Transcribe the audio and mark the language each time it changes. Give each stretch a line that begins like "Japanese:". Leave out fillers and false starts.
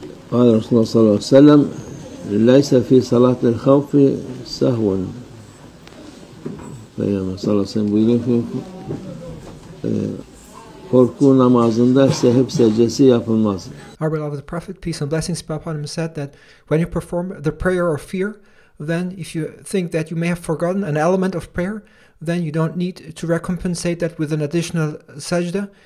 Arabic: قال رسول الله صلى الله عليه وسلم ليس في صلاة الخوف سهو.
Turkish: Peygamber sallallahu aleyhi ve sellem buyuruyor ki korku namazında sehv secdesi yapılmaz.
English: Our beloved Prophet, peace and blessings be upon him, said that when you perform the prayer of fear, then if you think that you may have forgotten an element of prayer, then you don't need to recompensate that with an additional sajda.